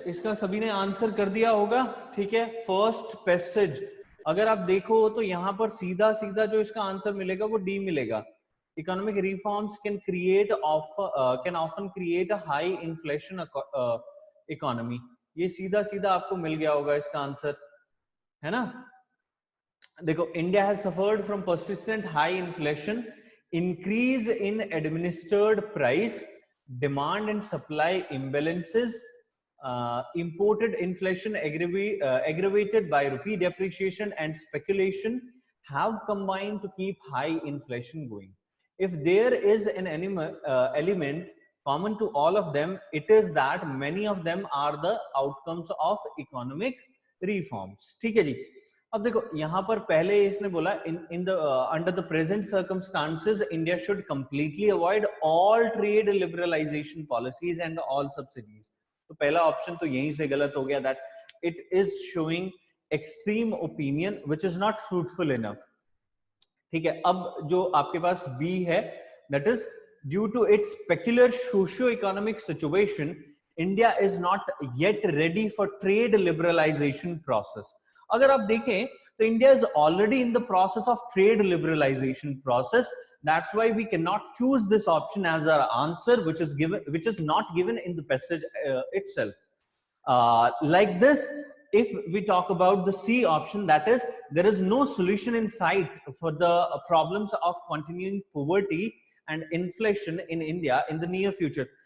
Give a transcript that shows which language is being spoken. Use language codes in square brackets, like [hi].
[hi] इसका सभी ने आंसर कर दिया होगा. ठीक है, फर्स्ट पैसेज अगर आप देखो तो यहाँ पर सीधा सीधा जो इसका आंसर मिलेगा वो डी मिलेगा. [en] Economic reforms can often create a high inflation economy. [hi] ये सीधा सीधा आपको मिल गया होगा इसका आंसर, है ना? देखो, [en] India has suffered from persistent high inflation, increase in administered price, demand and supply imbalances, imported inflation aggravated by rupee depreciation and speculation have combined to keep high inflation going. If there is an element common to all of them, it is that many of them are the outcomes of economic reforms. [hi] ठीक है जी. अब देखो, यहां पर पहले इसने बोला [en] Under the present circumstances India should completely avoid all trade liberalisation policies and all subsidies. [hi] तो पहला ऑप्शन तो यहीं से गलत हो गया. [en] That it is showing extreme opinion which is not fruitful enough. [hi] ठीक है, अब जो आपके पास बी है, [en] That is due to its peculiar socio economic situation, India is not yet ready for trade liberalisation process. [hi] अगर आप देखें तो [en] India is already in the process of trade liberalisation process. That's why we can not choose this option as our answer which is not given in the passage itself. Like this, if we talk about the C option, that is, there is no solution in sight for the problems of continuing poverty and inflation in India in the near future.